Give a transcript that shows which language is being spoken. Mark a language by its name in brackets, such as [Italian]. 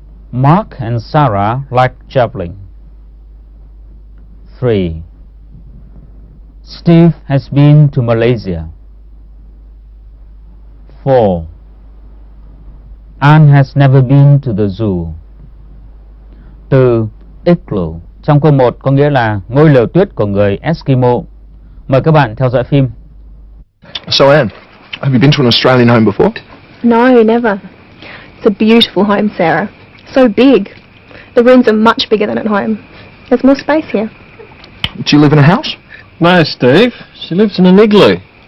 [English] Mark and Sarah like traveling. 3. Steve has been to Malaysia. 4. Anne has never been to the zoo. [Vietnamese] Từ igloo trong câu 1 có nghĩa là ngôi lều tuyết của người Eskimo. Mời các bạn theo dõi phim. [English] So Anne, have you been to an Australian home before? No, never. It's a beautiful home, Sarah. So big. The rooms are much bigger than at home. There's more space here. Do you live in a house? No, Steve. She lives in an igloo.